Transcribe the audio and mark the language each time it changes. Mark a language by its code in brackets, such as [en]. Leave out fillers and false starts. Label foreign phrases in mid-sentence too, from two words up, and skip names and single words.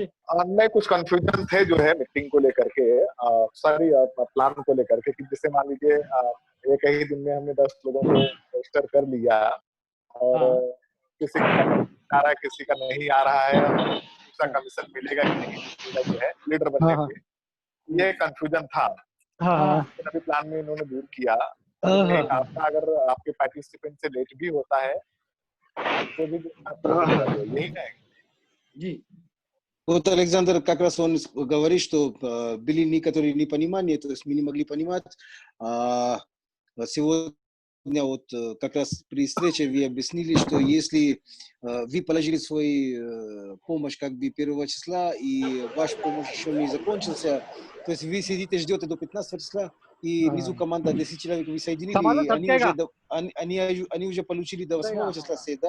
[hi] नहीं, कुछ कंफ्यूजन थे जो है मीटिंग को लेकर के, सारी प्लान को लेकर के, कि जैसे मान लीजिए एक ही दिन में हमने 10 लोगों को रजिस्टर कर लिया और किसी का आ रहा है, किसी का नहीं आ रहा है, दूसरा कमीशन मिलेगा कि नहीं मिलेगा जो है लीडर बनने के, ये कंफ्यूजन था। अभी प्लान में इन्होंने दूर किया। आपका अगर आपके पार्टिसिपेंट से लेट भी होता है तो भी यही है जी। [ru] Вот Александр как раз он говорит, что были некоторые непонимания, то есть мы не могли понимать. Сегодня вот как раз при встрече вы объяснили, что если вы положили свою помощь как бы 1 числа, и ваша помощь еще не закончился, то есть вы сидите, ждете до 15 числа, и внизу команда 10 человек вы соединили, и они уже получили до 8 числа все, да?